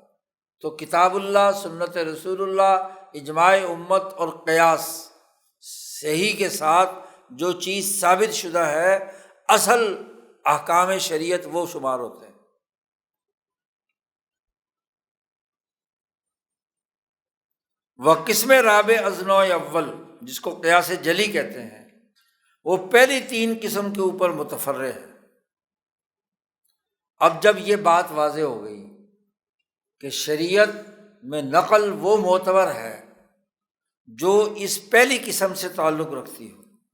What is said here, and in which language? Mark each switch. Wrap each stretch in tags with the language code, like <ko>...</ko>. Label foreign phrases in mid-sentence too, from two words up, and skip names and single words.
<ur>تو کتاب اللہ، سنت رسول اللہ، اجماع امت اور قیاس صحیح کے ساتھ جو چیز ثابت شدہ ہے اصل احکام شریعت وہ شمار ہوتے ہیں۔</ur> <fa>وہ قسم رابع از نوع اول،</fa> <ur>جس کو قیاس جلی کہتے ہیں، وہ پہلی تین قسم کے اوپر متفرع ہے۔ اب جب یہ بات واضح ہو گئی کہ شریعت میں نقل وہ معتبر ہے جو اس پہلی قسم سے تعلق رکھتی ہو،</ur>